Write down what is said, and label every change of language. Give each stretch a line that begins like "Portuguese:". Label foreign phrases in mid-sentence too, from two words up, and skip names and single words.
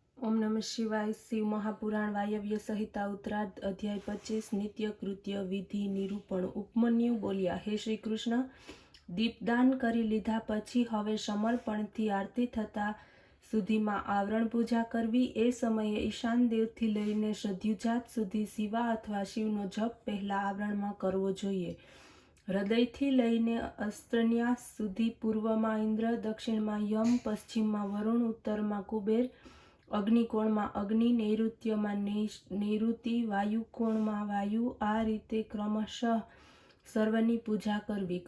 Sanskrit: ओम नमः शिवाय। शिव महापुराण वायव्य संहिता उत्तरार्ध अध्याय 25 नित्य कृत्य विधि निरूपण।
Gujarati: ઉપમન્યુ બોલ્યા, હે શ્રી કૃષ્ણ, દીપદાન કરી લીધા પછી હવે સમર્પણથી આરતી થતા સુધીમાં આવરણ પૂજા કરવી। એ સમયે ઈશાન દેવથી લઈને સદ્યુજાત સુધી શિવા અથવા શિવનો જપ પહેલા આવરણમાં કરવો જોઈએ। હૃદયથી લઈને અસ્ત્રન્યાસ સુધી પૂર્વમાં ઇન્દ્ર, દક્ષિણમાં યમ, પશ્ચિમમાં વરુણ, ઉત્તરમાં કુબેર, અગ્નિકોણમાં અગ્નિ, નૈઋત્યમાં નૈઋતિ, વાયુકોણમાં વાયુ, આ રીતે ક્રમશઃ સર્વની પૂજા કરવી।